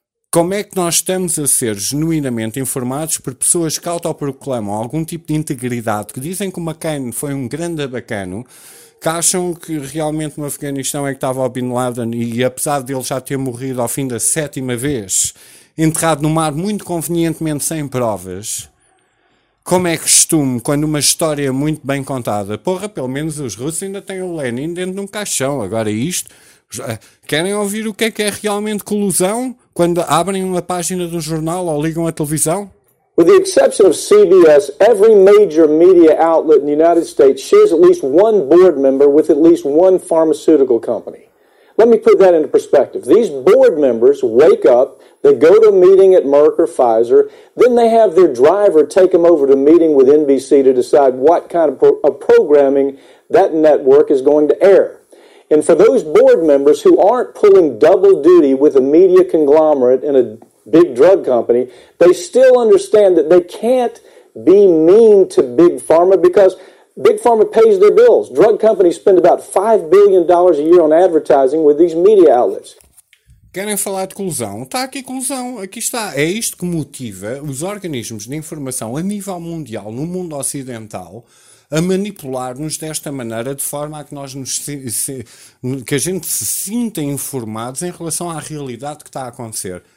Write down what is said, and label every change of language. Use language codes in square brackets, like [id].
[pt] Como é que nós estamos a ser genuinamente informados por pessoas que autoproclamam algum tipo de integridade, que dizem que o McCain foi um grande abacano, que acham que realmente no Afeganistão é que estava o Bin Laden, e apesar de ele já ter morrido ao fim da sétima vez, enterrado no mar muito convenientemente sem provas, como é costume quando uma história é muito bem contada? Porra, pelo menos os russos ainda têm o Lenin dentro de um caixão. Agora isto, querem ouvir o que é realmente colusão quando abrem uma página do jornal ou ligam a televisão? [en] With the exception of CBS, every major media outlet in the United States shares at least one board member with at least one pharmaceutical company. Let me put that into perspective. These board members wake up, they go to a meeting at Merck or Pfizer, then they have their driver take them over to a meeting with NBC to decide what kind of programming that network is going to air. And for those board members who aren't pulling double duty with a media conglomerate and a big drug company, they still understand that they can't be mean to Big Pharma, because Big Pharma pays their bills. Drug companies spend about $5 billion a year on advertising with these media outlets. [pt] Querem falar de colusão? Está aqui colusão, aqui está. É isto que motiva os organismos de informação a nível mundial, no mundo ocidental, a manipular-nos desta maneira, de forma a que nós nos que a gente se sinta informados em relação à realidade que está a acontecer.